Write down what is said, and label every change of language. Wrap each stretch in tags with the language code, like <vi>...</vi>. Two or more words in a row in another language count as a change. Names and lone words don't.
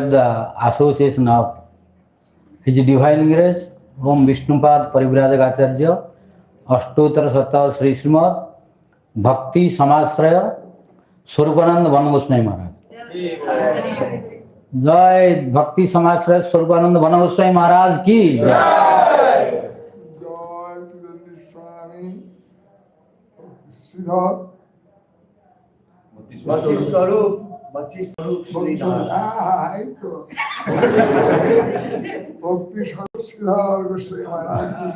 <en>the association of His Divine Grace, Om Vishnupad Parivrajagacharya, Ashtottara Satta Sri Srimad Bhakti Samasraya Swarupananda Van Goswami Maharaj. Jai Bhakti Samasraya Swarupananda Van Goswami Maharaj</en> <hi>की जय.</hi> <bn>জয় তিরন্দি স্বামী শ্রীধর Bhakti Swarup, Bhakti Swarup, Sridhara. এই তো ভক্তি স্বরূপ শ্রীধর গোস্বামী মহারাজ।</bn>